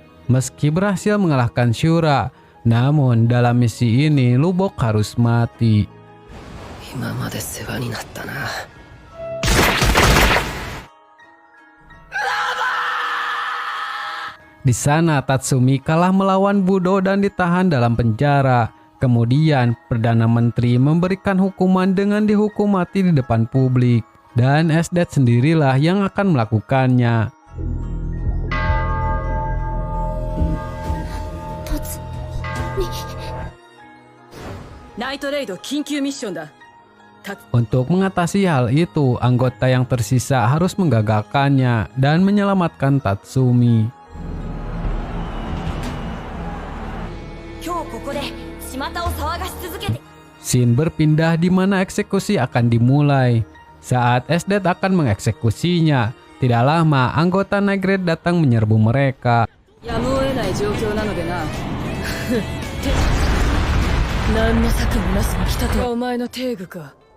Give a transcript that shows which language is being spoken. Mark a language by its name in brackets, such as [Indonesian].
[Indonesian] Meski berhasil mengalahkan Shura, namun dalam misi ini Lubok harus mati. [Japanese] 今まで世話になったな。 [Indonesian] Di sana Tatsumi kalah melawan Budo dan ditahan dalam penjara. Kemudian Perdana Menteri memberikan hukuman dengan dihukum mati di depan publik. Dan Esdet sendirilah yang akan melakukannya. [Japanese] ナイトレイド緊急ミッションだ。 [Indonesian] Untuk mengatasi hal itu, anggota yang tersisa harus menggagalkannya dan menyelamatkan Tatsumi. [Japanese] 今日ここで巷を騒がし続けて [Indonesian] Scene berpindah di mana eksekusi akan dimulai. Saat Esdet akan mengeksekusinya, tidak lama anggota Night Grade datang menyerbu mereka. [Japanese] やむを得ない状況なのでな。何の策もなしに来たとはお前のテーグか。